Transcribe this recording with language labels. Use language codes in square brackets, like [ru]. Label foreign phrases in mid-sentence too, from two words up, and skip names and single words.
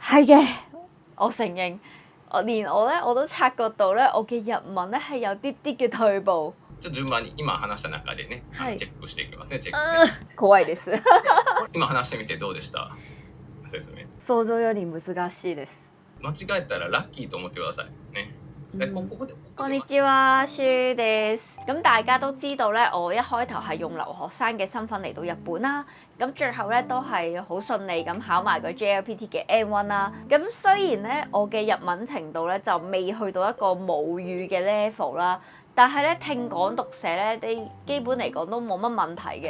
[yue] 係嘅，我承認，我都察覺到咧，我嘅日文咧係有啲啲嘅退步。 [ja] じゃあ順番に今話した中でね、はいチェックしていきますね。チェックね怖いです。今話してみてどうでした？説明。想像より難しいです。間違えたらラッキーと思ってくださいね。でここでこんにちは，書です。 [yue] 咁大家都知道咧，我一開頭係用留學生嘅身份嚟到日本啦，咁最後咧都係好順利咁考埋個 JLPT 嘅 N1 啦。咁雖然咧我嘅日文程度咧就未去到一個母語嘅 level 啦，但係咧聽講讀寫咧，你基本嚟講都冇乜問題嘅。